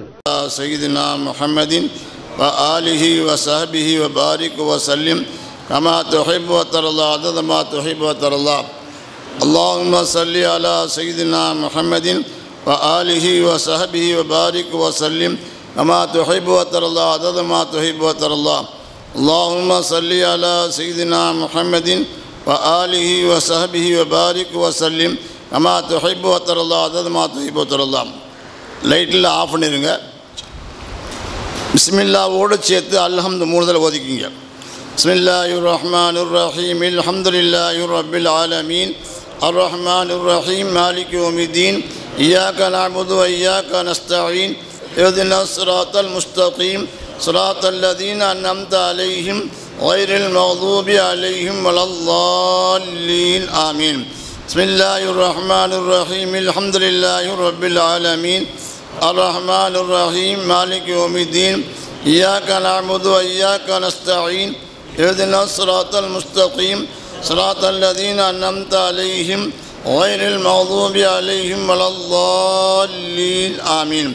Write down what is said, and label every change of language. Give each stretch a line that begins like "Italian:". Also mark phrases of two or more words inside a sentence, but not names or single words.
Arabic: سيدنا محمد وآله وصحبه وبارك وسلم كما تحب وترضى عدد ما تحب وترضى அதத மா துஹிப்பு வ தர்லா. اللهم صل على سيدنا محمد وآله وصحبه وبارك وسلم كما تحب وترضى عدد ما تحب وترضى அதத மா துஹிப்பு வ தர்லா. اللهم صل على سيدنا محمد وآله وصحبه وبارك وسلم كما تحب وترضى عدد ما تحب وترضى.
Tamil: லைட்டில் ஆஃப் பண்ணிடுங்க. பிஸ்மில்லாவோடு சேர்த்து அல்ஹம்து 3 தடவை ஓதிக்கிங்க.
Arabic: بسم الله الرحمن الرحيم الحمد لله رب العالمين الرحمن الرحيم مالك يوم الدين إياك نعبد وإياك نستعين اهدنا الصراط المستقيم صراط الذين أنعمت عليهم غير المغضوب عليهم ولا الضالين آمين. بسم الله الرحمن الرحيم الحمد لله رب العالمين الرحمن الرحيم مالك يوم الدين إياك نعبد وإياك نستعين اهدنا الصراط المستقيم صراط الذين أنعمت عليهم غير المغضوب عليهم ولا الضالين آمين.